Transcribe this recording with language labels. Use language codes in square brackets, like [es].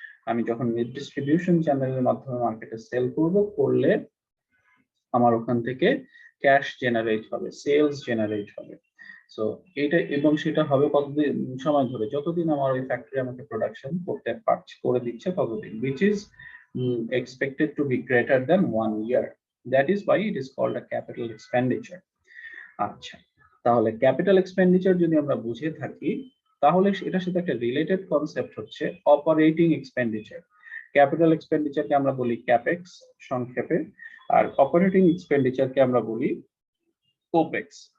[bn] আমি যখন ডিস্ট্রিবিউশন চ্যানেলের মাধ্যমে মার্কেটে সেল করলে আমার ওখান থেকে ক্যাশ জেনারেট হবে, সেলস জেনারেট হবে। সো এটা, এবং সেটা হবে কতদিন সময় ধরে, যতদিন আমার ওই ফ্যাক্টরি আমাকে প্রোডাকশন করে দিচ্ছে ততদিন, [en] which is expected to be greater than 1 year. That is why it is called a capital expenditure. [bn] আচ্ছা, তাহলে ক্যাপিটাল এক্সপেন্ডিচার যদি আমরা বুঝে থাকি, তাহলে এটার সাথে একটা রিলেটেড কনসেপ্ট হচ্ছে অপারেটিং এক্সপেন্ডিচার। ক্যাপিটাল এক্সপেন্ডিচারকে আমরা বলি ক্যাপেক্স সংক্ষেপে, আর অপারেটিং এক্সপেন্ডিচারকে আমরা বলি ওপেক্স।